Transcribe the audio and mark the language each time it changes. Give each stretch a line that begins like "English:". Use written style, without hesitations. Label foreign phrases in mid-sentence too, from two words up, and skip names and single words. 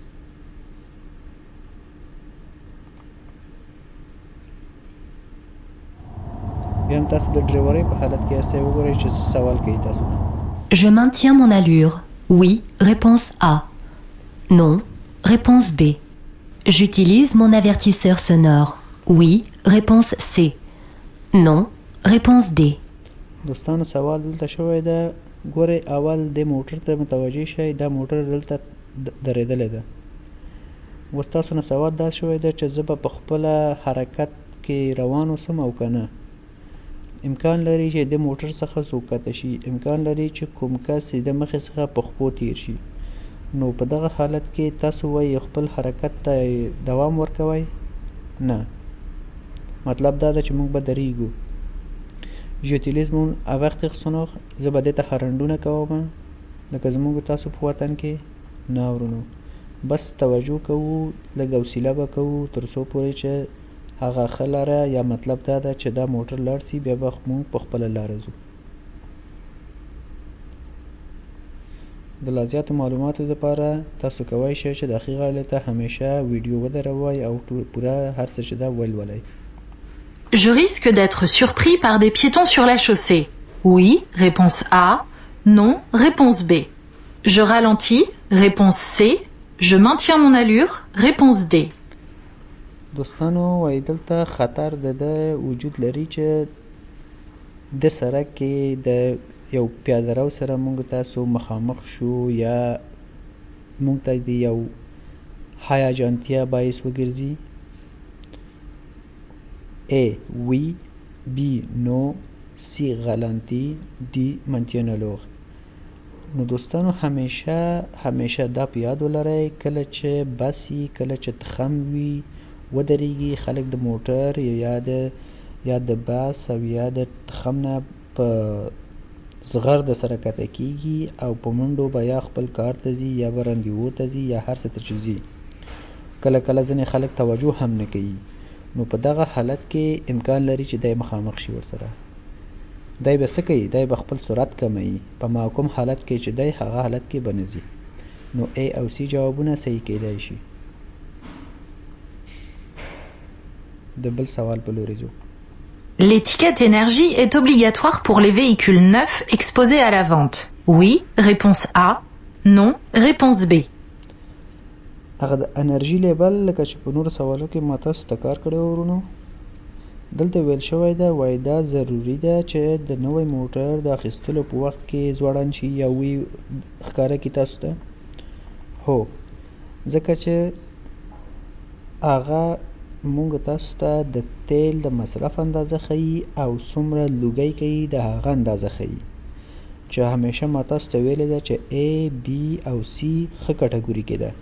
Pashto: بیا هم تاسو د ډریورۍ په حالت کې یاستئ. وګورئ چې څه سوال کوي تاسو.
French: Je maintiens mon allure. Oui, réponse A. Non, réponse B. J'utilise mon avertisseur sonore. Oui, réponse C. Non, réponse D.
Pashto: دوستانو سوال دلته شوی ده. ګورئ اول دې موټر ته متوجه شئ. دا موټر دلته درېدلی ده. اوس تاسو نه سوال دا شوی ده چې زه به په خپله حرکت کې روان اوسم او که نه. امکان لري چې د موټر څخه څوک کښته شي. امکان لري چې کوم کس د مخې څخه په خپو تیر شي. نو په دغه حالت کې تاسو وایي خپل حرکت ته دوام ورکوئ؟ نه. مطلب دا ده چې موږ به درېږو.
French: j'utilise mon avertir sonore.
Pashto: زه به دې ته هارنډونه کوم لکه زموږ تاسو په وطن کې. نه ورونو، بس توجه کوو، لږ حوصله به کوو تر څو پورې چې هغه ښه لاره یا مطلب دا ده چې دا موټر لاړ سي، بیا به موږ په خپله لاره ځو. د لا زیاتو معلوماتو دپاره تاسو کولی شئ چې د اخي غاړې ته همیشه ویډیو ودروئ او پوره هر څه چې ده ولولئ.
French: Je risque d'être surpris par des piétons sur la chaussée. Oui, réponse A. Non, réponse B. Je ralentis, réponse C. Je maintiens mon allure, réponse D.
Pashto: دوستانو وایي دلته خطر د ده وجود لري چې د سړک کې د یو پیاده رو سره موږ تاسو مخامخ شو یا موږ ته د یو هیجانتیا باعث وګرځي.
French: A. Oui. B. Non. C. Ralentis. D. Maintiens l'allure.
Pashto: نو دوستانو همیشه دا په یاد ولرئ کله چې بس وي، کله چې تخم وي، ودرېږي خلک د موټر یا د بس او یا د تخم نه په زغر د سره کښته کېږي او په منډو به یا خپل کار ته ځي یا به رندیو ته ځي یا هر څه ته چې ځي. کله کله ځینې خلک توجه هم نه کوي. نو په دغه حالت کې امکان لري چې دی مخامخ شي ورسره. دی به څه کوي؟ دی به خپل سرعت کموي. په محکوم حالت کې چې دی هغه حالت کې به نه ځي. نو A او C جوابونه صحیح کیدای شي. د بل سوال په لوري ځو.
French: L'étiquette énergie est obligatoire pour les véhicules neufs exposés à la vente. Oui, réponse A. Non, réponse B.
Pashto: هغه د انرژي لیبل لکه چې په نورو سوالو کې ما تاسو ته کار کړی ورونو، دلته ویل شوی ده وایي دا ضروري ده چې د نوی موټر د اخیستلو په وخت کې ځوړند شي یا وی ښکاره کړي تاسو ته. هو، ځکه چې هغه موږ تاسو ته د تیل د مصرف اندازه ښیي او څومره لوګی کوي د هغه اندازه ښیي، چې همیشه ما تاسو ته ویلې ده چې A, B او C ښه کټګوري کې ده.